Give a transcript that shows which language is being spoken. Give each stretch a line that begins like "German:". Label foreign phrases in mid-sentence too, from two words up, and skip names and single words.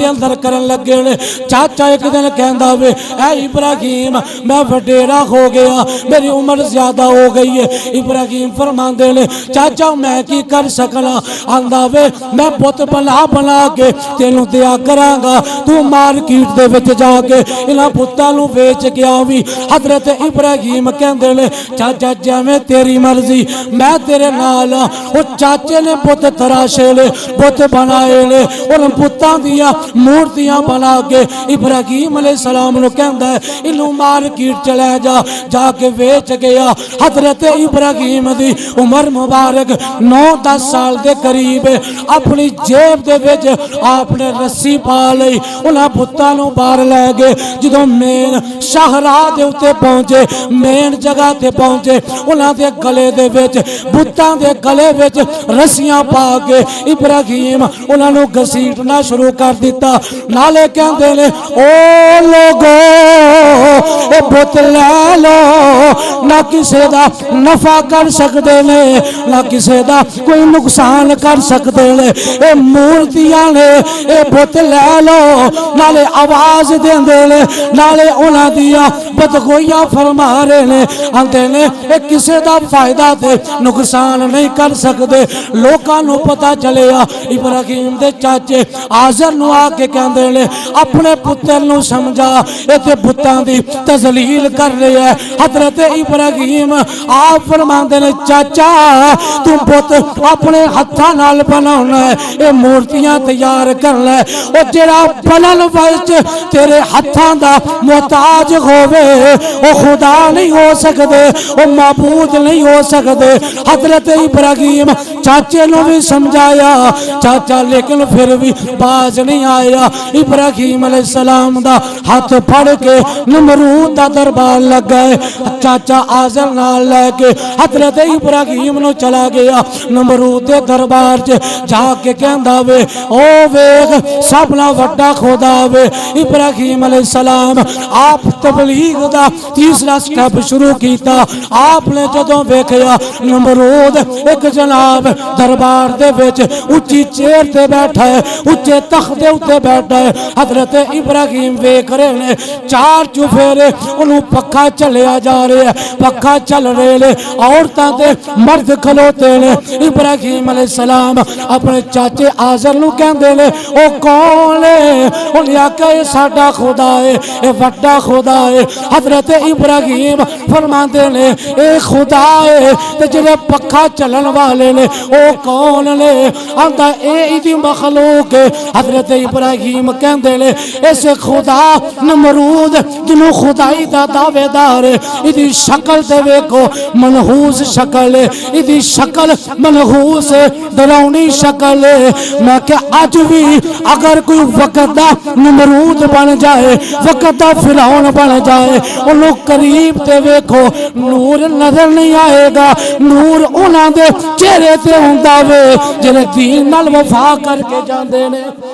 Punjabi: اندر کرن لگے نے چاچا ایک دن کہندا وے اے ابراہیم میں وڈیرا ہو گیا میری عمر زیادہ ہو گئی ہے ابراہیم فرماندے نے چاچا میں کی کر سکنا آندا وے میں بت بنا کے تینوں دیا کراں گا تو مارکیٹ دے وچ جا کے انہاں بتاں نوں ویچ کے آویں حضرت ابراہیم کہندے نے چاچا جویں تیری مرضی میں تیرے نال او چاچے نے بت تراشے لے بت بنائے لے اور بتاں دیاں مورتیاں بنا کے ابراہیم علیہ السلام نو کہندا ہے انہوں مارکیٹ چلے جا کے ویچ گیا حضرت ابراہیم دی عمر مبارک 9-10 سال دے قریب اپنی جیب دے وچ آپ نے رسی پا لئی انہاں بتاں نوں باہر لے گئے جدوں مین شاہراہ دے اوتے پہنچے مین جگہ تے پہنچے انہاں دے گلے دے وچ بتاں دے گلے وچ رسیاں پا کے ابراہیم انہاں نوں گھسیٹنا شروع کر دیتا نالے کہندے نے او لوگو اے بت لے لو نہ کسے دا نفع کر سکدے نے نہ کسے دا کوئی نقصان کر سکدے نے اے مورتیاں نے اے بت لے لو نالے آواز دیندے نے نالے انہاں دیاں بدگوئیاں فرما رہے نے آندے نے اے کسے دا فائدہ تے نقصان نہیں کر سکدے لوکاں نوں پتہ چلیا ابراہیم دے چاچے آزر نو آ کے کہندے نے اپنے پتر نو سمجھا اے تے بتاں دی تذلیل کر رہے ہے حضرت ابراہیم آپ فرماندے نے چاچا تو بت اپنے ہتھاں نال بناونا ہے اے مورتیاں تیار کرنا ہے او جڑا بنن وچ تیرے ہتھاں دا محتاج ہووے او خدا نہیں ہو سکدے او معبود نہیں ہو سکدے حضرت ابراہیم چاچے نو بھی سمجھایا چاچا لیکن پھر بھی باز نہیں آیا ابراہیم علیہ السلام دا ہاتھ پھڑ کے نمرود دا دربار لگ گئے چاچا آزر نال لے کے حضرت ابراہیم نو چلا گیا نمرود دے دربار جا کے کہندا وے او ویکھ سب نال وڈا خدا وے ابراہیم علیہ السلام آپ تبلیغ دا تیسرا سٹیپ شروع کیتا آپ نے جدوں ویکھیا نمرود ایک جناب دربار دے وچ اونچی چیئر تے بیٹھا ہے اونچے تخت دے اوتے بیٹھا ہے حضرت ابراہیم ویکھ رہے نے چار چفیرے انہوں پکھا چلیا جا رہے ہیں پکھا چل رہے نے عورتاں تے مرد کھلوتے نے ابراہیم علیہ السلام اپنے چاچے آزر نو کہندے نے او کون ہے انہیں آکھیا اے ساڈا خدا ہے اے وڈا خدا ہے حضرت ابراہیم فرماندے نے اے خدا ہے تے جڑے پکھا چلن والے نے او کون نے آندا اے ایدی مخلوق ہے حضرت ابراہیم کہندے نے اس خدا نمرود جنوں خدائی دا دعوے دار ہے ایدی شکل تے ویکھو منحوس شکل ہے ایدی شکل منحوس ڈراؤنی شکل ہے میں کہ اج بھی اگر کوئی وقت دا نمرود بن جائے وقت دا فرعون بن جائے انہوں قریب تے ویکھو نور نظر نہیں آئے گا نور انہاں دے چہرے تے ہوندا وے جڑے دین نال وفا کر کے جاندے نے